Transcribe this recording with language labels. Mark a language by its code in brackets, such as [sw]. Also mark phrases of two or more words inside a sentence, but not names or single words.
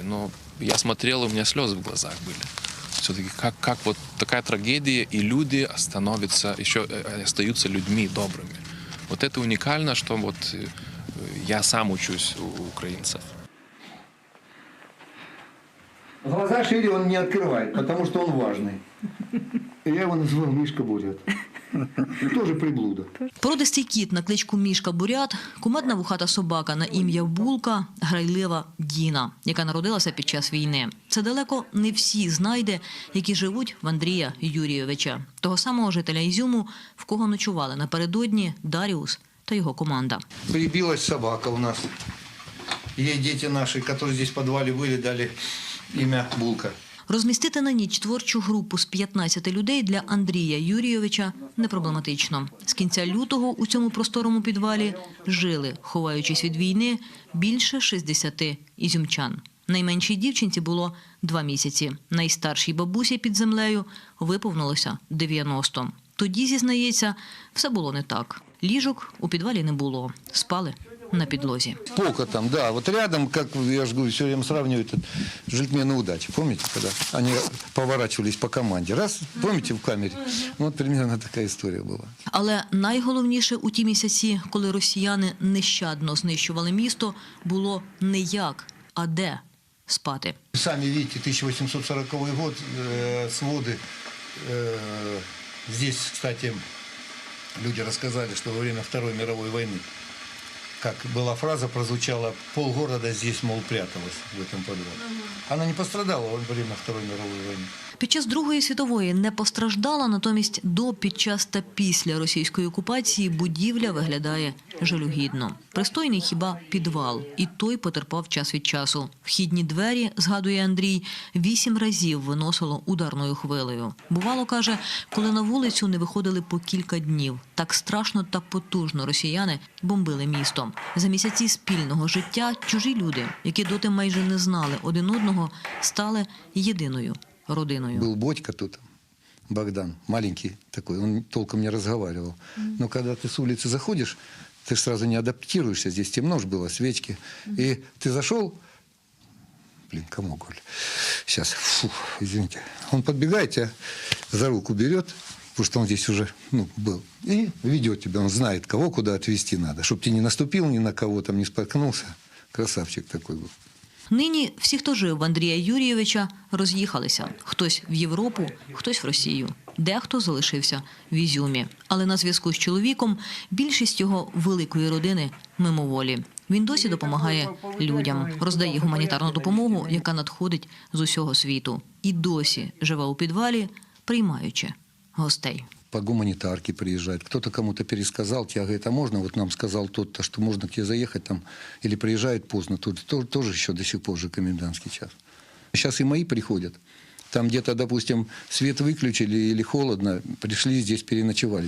[ru] Но я смотрел, у меня слезы в глазах были. Все-таки как вот такая трагедия, и люди остаются людьми добрыми. Вот это уникально, что вот я сам учусь у украинцев. Глаза шире он не открывает, потому что он важный. И я его называл Мишка Бурят. Тоже приблуда. [uk] Породистий кіт на кличку Мішка Бурят, кумедна вухата собака на ім'я Булка, грайлива Діна, яка народилася під час війни. Це далеко не всі знайди, які живуть в Андрія Юрійовича, того самого жителя Ізюму, в кого ночували напередодні Даріус та його команда. [ru] Прибилась собака у нас. Ей дети наши, которые здесь в подвале были, дали имя Булка. [uk] Розмістити на ніч творчу групу з 15 людей для Андрія Юрійовича непроблематично. З кінця лютого у цьому просторому підвалі жили, ховаючись від війни, більше 60 ізюмчан. Найменшій дівчинці було 2 місяці. Найстаршій бабусі під землею виповнилося 90. Тоді, зізнається, все було не так. Ліжок у підвалі не було. Спали на підлозі. [ru] Полка там, да, вот рядом, как я же говорю, все время сравниваю, это джентльмены удачи. Помните, когда они поворачивались по команде? Раз, помните, в камере? Вот примерно такая история была. [uk] Але найголовніше у ті місяці, коли росіяни нещадно знищували місто, було не як, а де спати. [ru] Сами видите, 1840 год, своды. Здесь, кстати, люди рассказали, что во время Второй мировой войны, как была фраза, прозвучала, полгорода здесь, мол, пряталось в этом подвале. Она не пострадала во время Второй мировой войны. [uk] Під час Другої світової не постраждала, натомість до, під час та після російської окупації будівля виглядає жалюгідно. Пристойний хіба підвал, і той потерпав час від часу. Вхідні двері, згадує Андрій, 8 разів виносило ударною хвилею. Бувало, каже, коли на вулицю не виходили по кілька днів. Так страшно та потужно росіяни бомбили місто. За місяці спільного життя чужі люди, які доти майже не знали один одного, стали єдиною родиною. [ru] Был Бодька тут, Богдан, маленький такой, он толком не разговаривал. Но когда ты с улицы заходишь, ты ж сразу не адаптируешься, здесь темно ж было, свечки. И ты зашел, комок, сейчас, извините. Он подбегает, тебя за руку берет, потому что он здесь уже был, и ведет тебя, он знает, кого куда отвезти надо, чтобы ты не наступил ни на кого, там не споткнулся. Красавчик такой был. [uk] Нині всі, хто жив в Андрія Юрійовича, роз'їхалися. Хтось в Європу, хтось в Росію. Дехто залишився в Ізюмі. Але на зв'язку з чоловіком більшість його великої родини мимоволі. Він досі допомагає людям, роздає гуманітарну допомогу, яка надходить з усього світу. І досі живе у підвалі, приймаючи гостей. [ru] По гуманитарке приезжает. Кто-то кому-то пересказал, тебе говорит, а можно, вот нам сказал тот-то, что можно к тебе заехать там, или приезжает поздно, тут тоже еще до сих пор же комендантский час. Сейчас и мои приходят. Там где-то, допустим, свет выключили или холодно, пришли здесь, переночевали.